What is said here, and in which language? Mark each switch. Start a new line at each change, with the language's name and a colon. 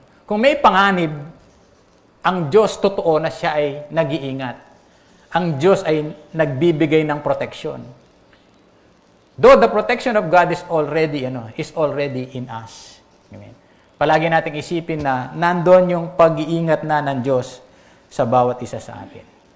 Filipino: Kung may panganib, ang Diyos totoo na siya ay nag-iingat. Ang Diyos ay nagbibigay ng protection.
English: Though the protection of God is already in us. Amen.
Filipino: Palagi nating isipin na nandun yung pag-iingat na ng Diyos sa bawat isa sa atin.